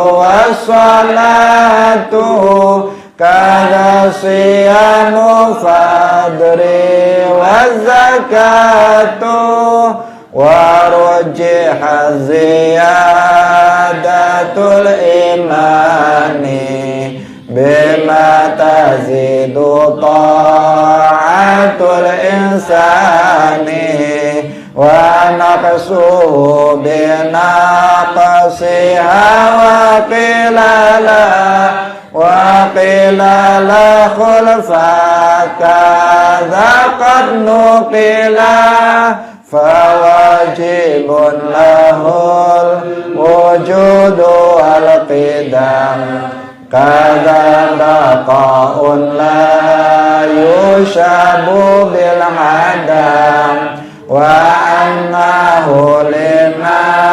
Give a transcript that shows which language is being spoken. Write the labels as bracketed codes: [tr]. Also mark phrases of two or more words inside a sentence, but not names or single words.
[ar] والصلاة كذا صيام فضر والزكاة ورجح زيادة الإيمان بما تزيد طاعة الإنسان نقصه بنقصها وقيل لا خلف كذا قد نقلا فواجب له الوجود والقدم كذا بقاء لا يشاب بالعدم وأنه لما